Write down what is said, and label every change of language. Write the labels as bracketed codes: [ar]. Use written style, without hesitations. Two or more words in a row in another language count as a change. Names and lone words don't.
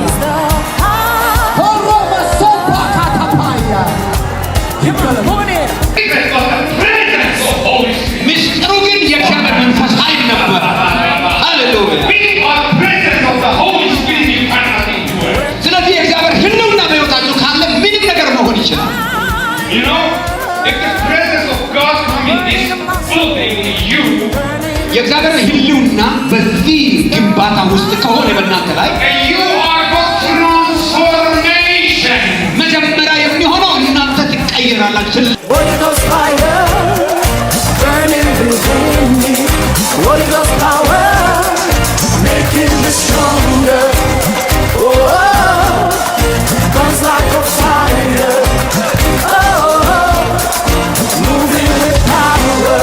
[am] Horoma sopa katapaya. Gimana? ምስጢሩ ግን የእግዚአብሔር መንፈስ ኃይል ነበር። ሃሌሉያ። ስለዚህ የእግዚአብሔር ሕልውና በሕይወታችሁ ካለ ምንም ነገር መሆን ይችላል። የእግዚአብሔር ሕልውና በዚህ ግንባታ ውስጥ ከሆነ በእናንተ ላይ መጀመሪያ የሚሆነው እናንተ ትቀየራላችሁ። [en] Holy Ghost power, making me stronger. Oh, burns like a fire. Oh, moving with power.